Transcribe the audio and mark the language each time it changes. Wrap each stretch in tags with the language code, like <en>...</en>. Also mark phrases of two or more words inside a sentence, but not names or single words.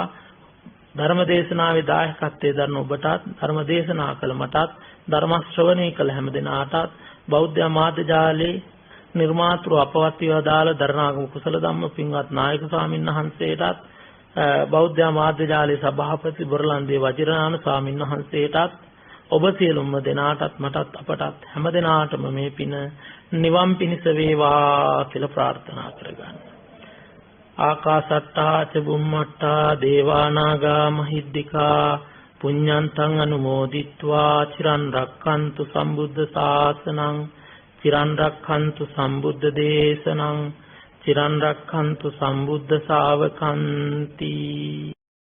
<si>ධර්ම දේශනාවේ දායකත්වයේ දරන ඔබටත් ධර්ම දේශනා කළ මටත් ධර්ම ශ්‍රවණය කළ හැම දිනාටත් බෞද්ධ මාධ්‍ය ජාලේ නිර්මාතෘ අපවත් වේදාල දරණාගම කුසල ධම්ම පින්වත් නායක ස්වාමීන් වහන්සේටත් බෞද්ධ මාධ්‍ය ජාලේ සභාපති බොරලන්දේ වජිරාණ ස්වාමීන් වහන්සේටත් ඔබ සියලුම දෙනාටත් මටත් අපටත් හැම දිනාටම මේ පින නිවන් පිණිස වේවා කියලා ප්‍රාර්ථනා කරගන්න.</si> <pi>ආකාසට්ටා ච බුම්මට්ටා දේවානාගා මහිද්దికා පුඤ්ඤන්තං අනුමෝදිත්වා චිරන් රක්ඛන්තු සම්බුද්ධ ශාසනං චිරන් රක්ඛන්තු සම්බුද්ධ දේශනං චිරන් රක්ඛන්තු සම්බුද්ධ ශාවකන්ති</pi>